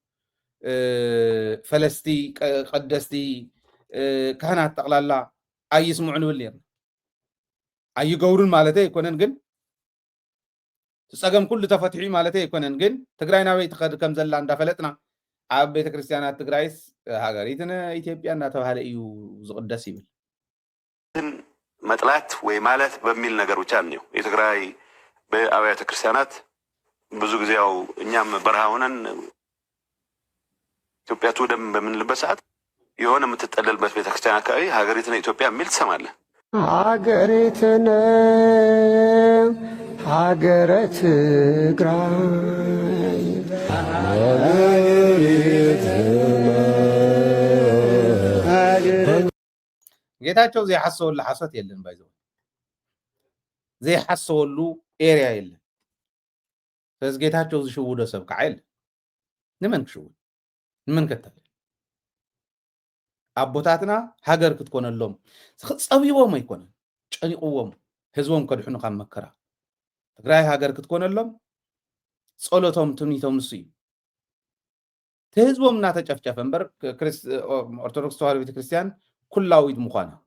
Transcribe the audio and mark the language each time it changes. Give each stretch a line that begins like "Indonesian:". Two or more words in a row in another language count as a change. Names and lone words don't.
Tigrinya: ፈለስቲ ቀደስቲ ካህናት ጠቅላላ ኣይስምዑ ንብል ነርና ኣይገብሩን ማለት ኣይኮነን ግን ጸገም ኩሉ ተፈትሒ ማለት ኣይኮነን ግን ትግራይ ናበይ ትኸድ ከም ዘላ እንዳፈለጥና ኣብ ቤተ ክርስቲያናት ትግራይስ ሃገሪትን ኢትዮጵያ እናተባሃለ እዩ ዝቅደስ ይብል
Amharic: መጥላት ወይ ማለት በሚል ነገር ብቻ ነው የትግራይ በአብያተ ክርስቲያናት ብዙ ጊዜ ያው እኛም በረሃ ሆነን ኢትዮጵያ ትውደም በምንልበት ሰዓት የሆነ የምትጠለልበት ቤተክርስቲያን አካባቢ ሀገሪትን ኢትዮጵያ የሚል ትሰማለህ
Tigrinya: ሀገሪትን ሀገረ ትግራይ ጌታቸው ዘይሐሰወሉ ሐሰት የለን ባይዘው ዘይሐሰወሉ ኤሪያ የለን ስለዚህ ጌታቸው ዝሽውዶ ሰብ ከዓ የለን ንመን ክሽውድ ንመን ከተል አቦታትና ሀገር ክትኮነሎም ጸቢቦም አይኮነን ጨኒቁዎም ህዝቦም ከድሑኑ ካብ መከራ ትግራይ ሀገር ክትኮነሎም ጸሎቶም ትምኒቶም ንሱ እዩ ህዝቦም እናተጨፍጨፈ እምበር ኦርቶዶክስ ተዋህዶ ቤተክርስቲያን ኩላዊት ምዃና